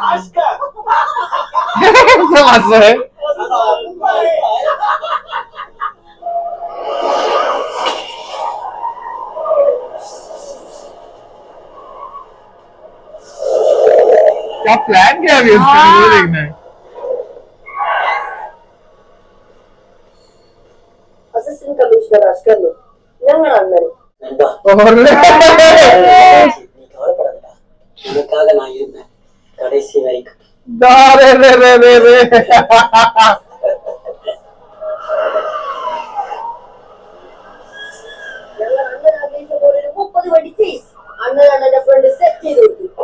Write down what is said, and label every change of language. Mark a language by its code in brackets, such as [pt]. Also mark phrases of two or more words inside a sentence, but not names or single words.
[ml] അഷ്കർ. [hi] समझ रहे. क्या प्लान क्या है अभी उसका, वो देखना है. [ml] അസിസ്റ്റന്റ് കമ്മീഷണർ അഷ്കർ ഞങ്ങളാണ് [ta] நண்பா [hi] और [ta] நீ கவலைப்படாதடா, உனக்காக நான் இருந்தேன் கடைசி வரைக்கும். रे रे रे रे रे. [ml] ഞങ്ങൾ അണ്ണൻ ആഗ്രഹിച്ച പോലെ ഒരു 30 വടി ചേസ് അണ്ണന്റെ ഫ്രണ്ട് സെറ്റ് ചെയ്ത് കൊടുത്തു.